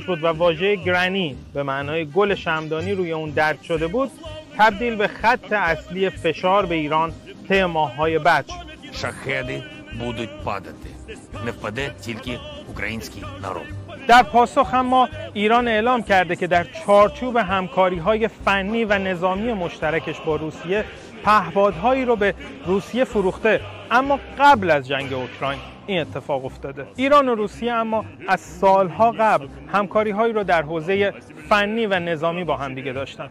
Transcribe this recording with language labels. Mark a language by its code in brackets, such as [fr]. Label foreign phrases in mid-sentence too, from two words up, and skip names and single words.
[fa] بود و واژه گرانی به معنای گل شمعدانی روی اون درج شده بود تبدیل به خط اصلی فشار به ایران طی ماه‌های بعد شد. [uk] Шахеди будуть падати. Не впаде тільки український народ. [fa] در پاسخ اما ایران اعلام کرده که در چارچوب همکاری‌های فنی و نظامی مشترکش با روسیه پهپادهایی رو به روسیه فروخته، اما قبل از جنگ اوکراین این اتفاق افتاده. ایران و روسیه اما از سالها قبل همکاری‌هایی رو در حوزه فنی و نظامی با هم دیگه داشتن.